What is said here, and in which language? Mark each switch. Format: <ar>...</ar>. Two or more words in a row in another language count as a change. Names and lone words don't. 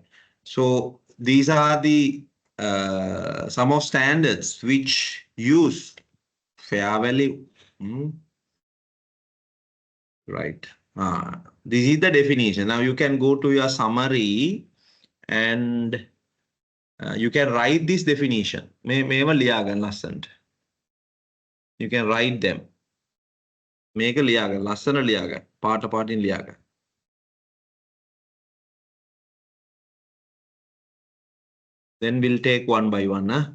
<en>So these are the some of standards which use fair value. Hmm. Right. This is the definition. Now you can go to your summary and you can write this definition.</en> <si>මේව ලියාගන්න ලස්සනට.</si> <en>You can write them.</en> <si>මේක ලියාගන්න ලස්සන ලියාගන්න. පාට පාටින් ලියාගන්න.</si> <en>Then we'll take one by one.</en>